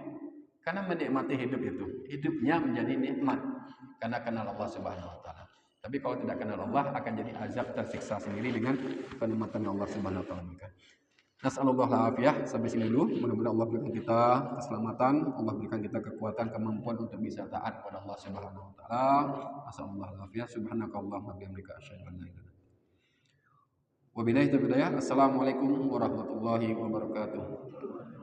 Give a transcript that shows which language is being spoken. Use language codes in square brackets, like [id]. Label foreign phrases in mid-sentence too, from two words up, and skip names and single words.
[id] Karena menikmati hidup itu. Hidupnya menjadi nikmat. Karena kenal Allah [ar] سبحانه وتعالى. [id] Tapi kalau tidak kenal Allah, akan jadi azab, tersiksa sendiri dengan kenikmatan Allah [ar] سبحانه وتعالى. نسأل الله عليه [id] sampai sini dulu. Mudah-mudahan Allah berikan kita keselamatan, Allah berikan kita kekuatan, kemampuan untuk bisa taat kepada Allah [ar] سبحانه وتعالى. نسأل الله عليه سبحانك اللهم وبحمدك أشهد أن لا إله إلا أنت. وبالله توفيق هداية. السلام عليكم ورحمة الله وبركاته.